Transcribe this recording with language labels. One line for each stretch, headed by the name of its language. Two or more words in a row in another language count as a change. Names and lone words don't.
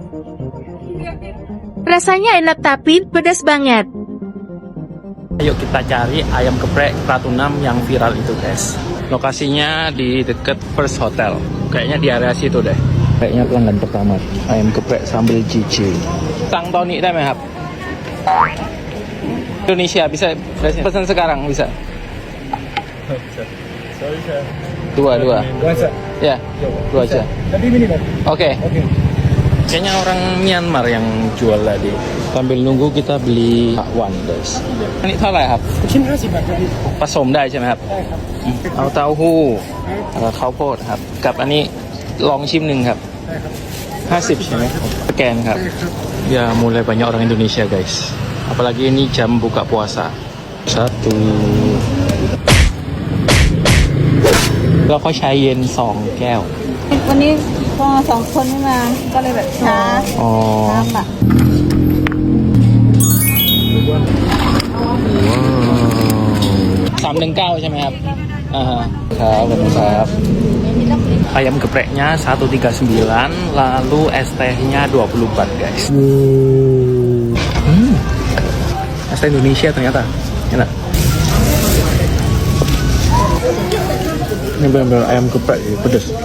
Indonesian: Rasanya enak tapi pedas banget. Ayo kita cari ayam geprek Pratunam yang viral itu guys. Lokasinya di dekat First Hotel. Kayaknya di area situ deh. Kayaknya pelanggan pertama. Ayam geprek sambal JJ. Sang Tony
Thai: ได้ไหมครับ
Indonesian: Indonesia bisa pesan sekarang bisa. Dua. Ya, dua aja. Oke. Kayaknya orang Myanmar yang jual tadi. Sambil nunggu kita beli bakwan guys.
Thai: Ini เท่าไหร่ครับชิ้น50 บาทครับผสมได้ใช่ไหมครับเอาเต้าหู้ข้าวโพดครับกับอันนี้ลองชิมหนึ่งครับ50ใช่ไหมสแกนครับ
Indonesian: Ya mulai banyak orang Indonesia guys. Apalagi ini jam buka puasa.
Thai: แล้วเขาใช้เย็น2แก้ว วันนี้พอ2คนไม่มาก็เลยแบบช้าน้ำอ่ะ 319ใช่ไหมครับครับขอบคุณครับ
Indonesian: Ayam gepreknya 139 lalu es tehnya 20 baht guys. Es teh Indonesia ternyata enak. Ini benar-benar ayam geprek, pedas.